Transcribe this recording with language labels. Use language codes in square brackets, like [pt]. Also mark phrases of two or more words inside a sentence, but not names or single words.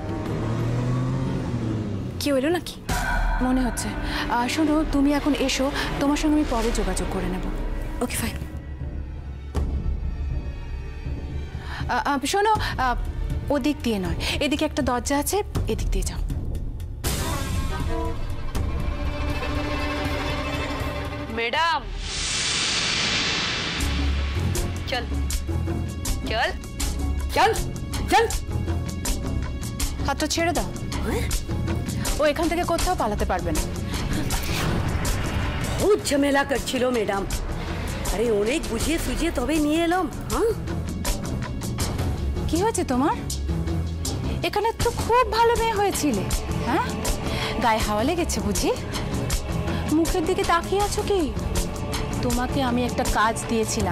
[bn] কি হইল নাকি? মনে হচ্ছে। শোনো, তুমি এখন এসো, তোমার সঙ্গে আমি পরে যোগাযোগ করে নেব। [en] Okay, fine. [bn] শোনো, ওদিক দিয়ে নয়, এদিকে একটা দরজা আছে, এদিক দিয়ে যাও। [hi] मैडम चल चल चल चल [bn] হাতটা ছেড়ে দাও। ও এখান থেকে কোথাও পালাতে পারবে না। [hi] बहुत झमेला करछिलो मैडम। [bn] अरे অনেক বুঝিয়ে সুঝিয়ে তবে নিয়ে এলাম। হ্যাঁ, কি হয়েছে তোমার? এখানে তো খুব ভালো মেয়ে হয়েছিলে। হ্যাঁ, গায়ে হাওয়া লেগেছে বুঝি? মুখের দিকে তাকিয়ে আছো কি? তোমাকে আমি একটা কাজ দিয়েছিলাম।